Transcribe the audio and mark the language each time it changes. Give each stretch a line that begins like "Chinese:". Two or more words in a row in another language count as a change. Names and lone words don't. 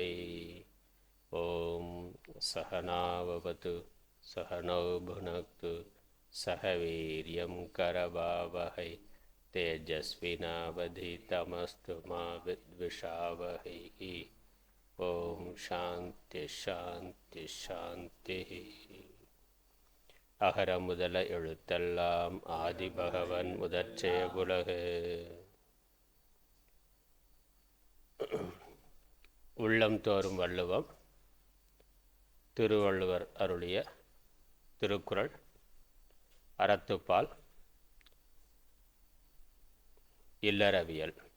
Sanskrit: ॐ सहनाववतु सहनौ भुनक्तु सह वीर्यं करवावहै तेजस्विनावधीतमस्तु मा विद्विषावहैः। ॐ शान्ति शान्ति शान्ति.
Tamil: அகர முதல எழுத்தெல்லாம் ஆதிபகவன் முதற்றே உலகு. உள்ளம் தோறும் வள்ளுவம். திருவள்ளுவர் அருளிய திருக்குறள் அறத்துப்பால் இல்லறவியல்.